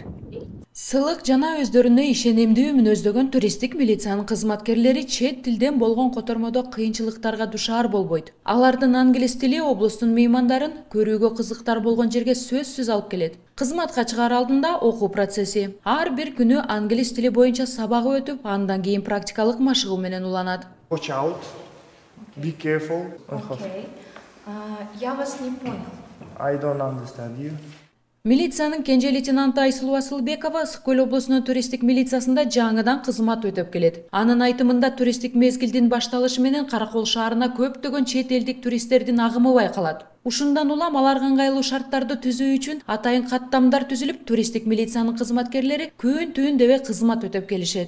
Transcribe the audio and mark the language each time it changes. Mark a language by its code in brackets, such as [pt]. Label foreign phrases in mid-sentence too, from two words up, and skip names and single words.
[ky] Сылык жана өздөрүнө ишенимдүү мүнөздөгөн туристтик милициянын кызматкерлери чет тилден болгон котормодо кыйынчылыктарга душар болбойт. Алардын англис тили облустун меймандарын көрүүгө кызыктар болгон жерге сөзсүз алып келет. Кызматка чыгаар алдында окуу процесси. Ар бир күнү англис тили боюнча сабагы өтүп, андан кийин практикалык машыгуу менен уланат. [en] Watch out. Be careful. [ru] Okay. Я вас не понял. [en] I don't understand you. [ky] Милициянын кенже лейтенанты Айсулуу Асылбекова Ысык көл облусунун туристтик милициясында жаңыдан кызмат өтөп келет. Анын айтымында туристтик мезгилдин башталышы менен Каракол шаарына көптөгөн чет элдик туристтердин агымы байкалат. Ушундан улам аларга ыңгайлуу шарттарды түзүү үчүн атайын каттамдар түзүлүп, туристтик милициянын кызматкерлери күн-түн дебей кызмат өтөп келишет.